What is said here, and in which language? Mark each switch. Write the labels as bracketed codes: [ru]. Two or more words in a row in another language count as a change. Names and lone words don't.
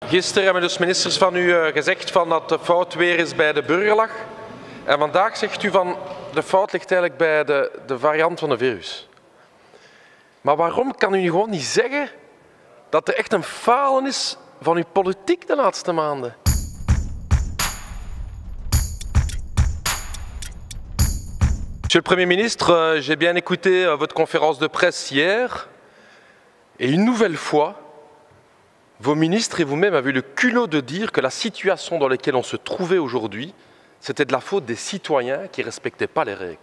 [nl] Gisteren hebben dus ministers van u gezegd dat de fout weer eens bij de burger lag. En vandaag zegt u van de fout ligt eigenlijk bij de variant van het virus. Maar waarom kan u gewoon niet zeggen dat er echt een falen is van uw politiek de laatste maanden? [fr] Monsieur le Premier ministre, j'ai bien écouté votre conférence de presse hier et une nouvelle fois, vos ministres et vous-même avez eu le culot de dire que la situation dans laquelle on se trouvait aujourd'hui, c'était de la faute des citoyens qui ne respectaient pas les règles.